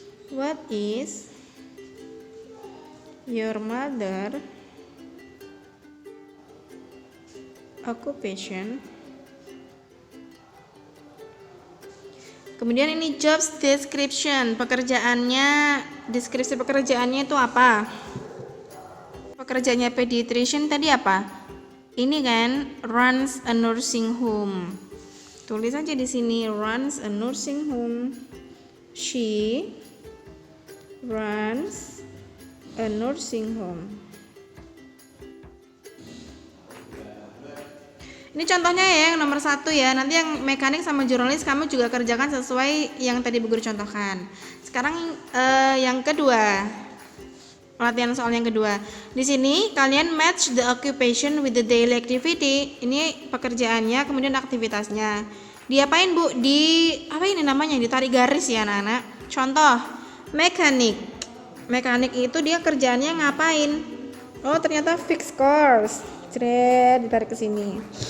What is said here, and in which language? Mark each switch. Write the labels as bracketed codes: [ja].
[en] What is your mother occupation? [id] Kemudian ini jobs description, pekerjaannya, deskripsi pekerjaannya itu apa? Pekerjaannya pediatrician tadi apa? Ini kan [en] runs a nursing home. [id] Tulis aja di sini [en] runs a nursing home. She runs a nursing home. [id] Ini contohnya ya yang nomor 1 ya. Nanti yang mekanik sama jurnalis kamu juga kerjakan sesuai yang tadi Bu Guru contohkan. Sekarang yang kedua. Latihan soal yang kedua. Di sini kalian [en] match the occupation with the daily activity. [id] Ini pekerjaannya, kemudian aktivitasnya. Diapain Bu? Apa ini namanya? Ditarik garis ya anak-anak. Contoh, mekanik. Mekanik itu dia kerjaannya ngapain? Oh, ternyata [en] fix cars. [id] Cret, ditarik ke sini.